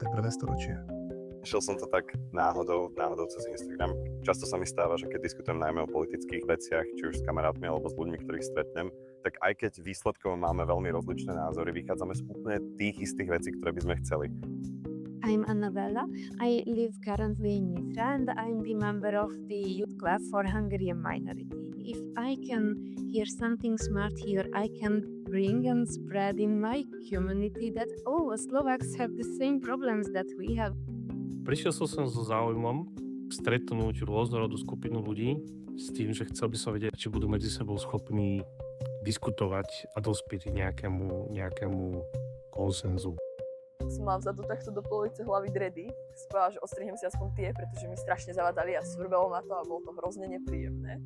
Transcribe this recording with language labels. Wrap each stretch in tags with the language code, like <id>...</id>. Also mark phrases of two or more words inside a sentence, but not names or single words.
<sk>storočie. Šiel som to tak náhodou cez Instagram. Často sa mi stáva, že keď diskutujem najmä o politických veciach, či už s kamarátmi alebo s ľuďmi, ktorých stretnem, tak aj keď výsledkovo máme veľmi rozličné názory, vychádzame z úplne tých istých vecí, ktoré by sme chceli.</sk> <en>I'm Annabella. I live currently in Nitra and I'm the member of the Youth Club for Hungarian Minority. If I can hear something smart here, I can bring and spread in my community that Slovaks have the same problems that we have.</en> <sk>Prišiel som sem so záujmom stretnúť rôznorodú skupinu ľudí s tým, že chcel by som vedieť, či budú medzi sebou schopní diskutovať a dospieť nejakému konsenzu. Som mala vzadu takto do polovice hlavy dredy. Si povedala, že odstrihnem si aspoň tie, pretože mi strašne zavadali a svrbelo ma to a bolo to hrozne nepríjemné.</sk>